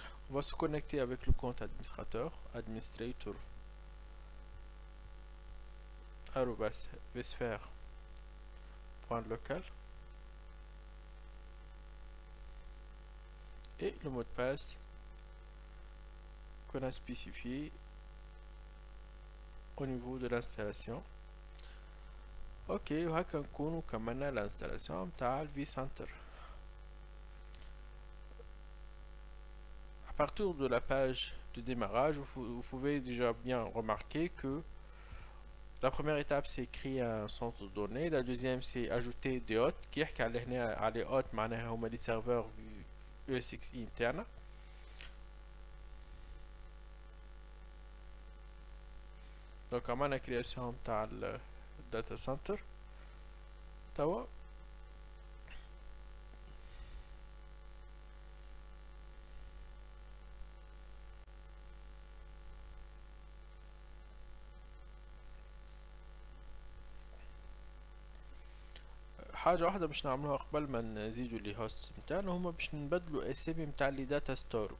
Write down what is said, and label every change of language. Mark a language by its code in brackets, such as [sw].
[fr] On va se connecter avec le compte administrateur, administrator @vsphere.local et le mot de passe qu'on a spécifié au niveau de l'installation. [ar] Ok, وهكا نكونوا كملنا l'installation تاع vCenter. [fr] À partir de la page de démarrage, vous pouvez déjà bien remarquer que la première étape c'est créer un centre de données, la deuxième c'est ajouter des hôtes. qui [ar] يحكي على هنا على hôtes معناها هما [fr] les serveurs ESXi internes. [ar] Donc عملنا création تاع data center توا حاجة واحدة باش نعملوها قبل ما نزيدو لي هوست متاعنا هما باش نبدلو اسامي متاع لي داتا ستور